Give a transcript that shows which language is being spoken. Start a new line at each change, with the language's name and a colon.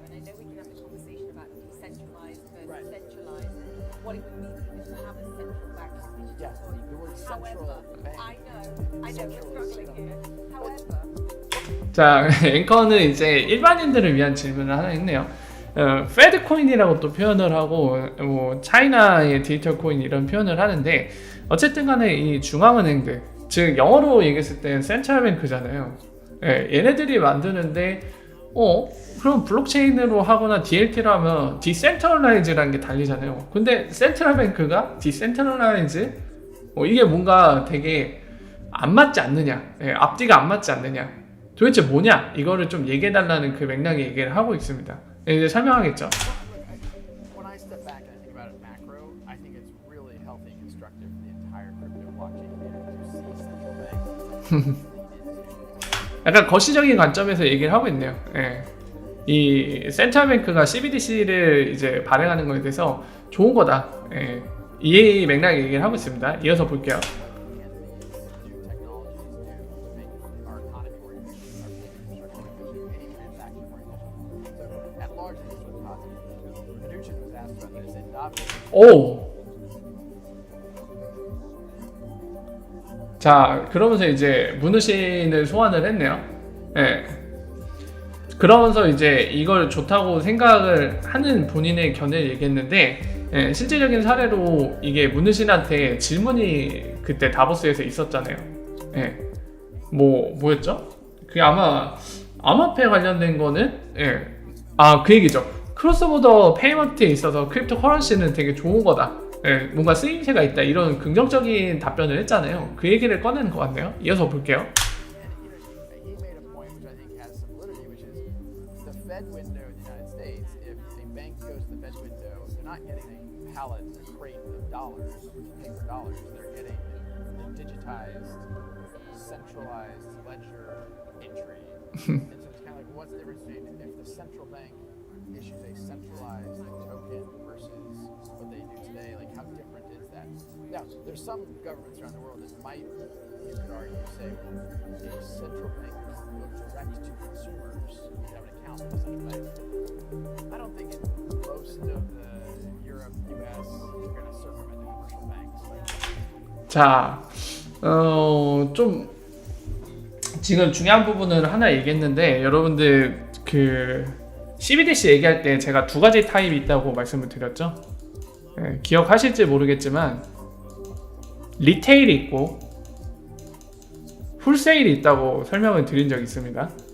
English: And I know we can have the conversation about decentralized versus centralized, and what it would mean even to have a central bank digital Yeah, coin. the word However, central bank. I know, we're struggling here. However,
Korean: 자, 앵커는 이제 일반인들을 위한 질문을 하나 했네요. 페드 코인이라고 또 표현을 하고, 뭐 차이나의 디지털 코인 이런 표현을 하는데, 어쨌든 간에 이 중앙은행들, 즉 영어로 얘기했을 때 센트럴뱅크잖아요. 얘네들이 만드는데 그럼 블록체인으로 하거나 DLT로 하면 디센트럴라이즈라는 게 달리잖아요. 근데 센트럴뱅크가 디센트럴라이즈, 이게 뭔가 되게 안 맞지 않느냐, 앞뒤가 안 맞지 않느냐, 도대체 뭐냐, 이거를 좀 얘기해달라는 그 맥락의 얘기를 하고 있습니다. 이제 설명하겠죠.
English: When I step back and I think about it macro, I think it's really healthy and constructive for the entire crypto blockchain community to see central banks.
Korean: 약간 거시적인 관점에서 얘기를 하고 있네요. 이 센트럴뱅크가 CBDC를 이제 발행하는 거에 대해서 좋은 거다, 이 맥락의 얘기를 하고 있습니다. 이어서 볼게요.
English: New technologies do make our economy more efficient, our payment infrastructure more efficient, any transaction more efficient. So at large, I think this was positive. Mnuchin was asked about this, and Davos
Korean: 오. 자, 그러면서 이제 문우신을 소환을 했네요. 그러면서 이제 이걸 좋다고 생각을 하는 본인의 견해를 얘기했는데, 실제적인 사례로 이게 문우신한테 질문이 그때 다보스에서 있었잖아요. 뭐였죠? 그게 아마 암호화폐 관련된 거는, 그 얘기죠. 크로스보더 페이먼트에 있어서 크립토 커런시는 되게 좋은 거다, 뭔가 쓰임새가 있다, 이런 긍정적인 답변을 했잖아요. 그 얘기를 꺼내는 것 같네요. 이어서 볼게요.
English: And he made a point which I think has some validity, which is the Fed window in the United States. If a bank goes to the Fed window, they're not getting a pallet, a crate of dollars, paper dollars. They're getting the digitized, centralized ledger entry. And so it's kind of like, what's the difference between if the central bank issues a centralized token versus what they do today? Like, how different is that? Now, there's some governments around the world that might, you could argue, say, a central bank will go direct to consumers. You have an account with a central bank. I don't think in most of the Europe, US, you're going to circumvent the commercial banks.
Korean: 자, 좀 지금 중요한 부분을 하나 얘기했는데, 여러분들 그 CBDC 얘기할 때 제가 두 가지 타입이 있다고 말씀을 드렸죠. 기억하실지 모르겠지만 리테일이 있고 홀세일이 있다고 설명을 드린 적이 있습니다.